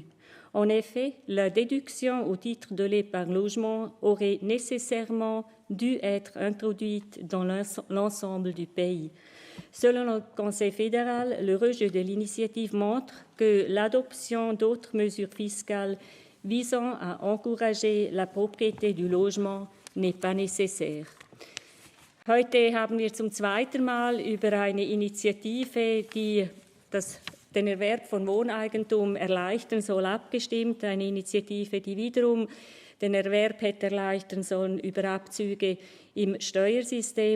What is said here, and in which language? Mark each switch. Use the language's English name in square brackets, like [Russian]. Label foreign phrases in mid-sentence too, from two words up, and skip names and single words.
[French] En effet, la déduction au titre de l'épargne logement aurait nécessairement dû être introduite dans l'ensemble du pays. Selon le Conseil fédéral, le rejet de l'initiative montre que l'adoption d'autres mesures fiscales visant à encourager la propriété du logement n'est pas nécessaire. [German] Heute haben wir zum zweiten Mal über eine Initiative, die den Erwerb von Wohneigentum erleichtern soll, abgestimmt. Eine Initiative, die wiederum den Erwerb hätte erleichtern sollen über Abzüge im Steuersystem.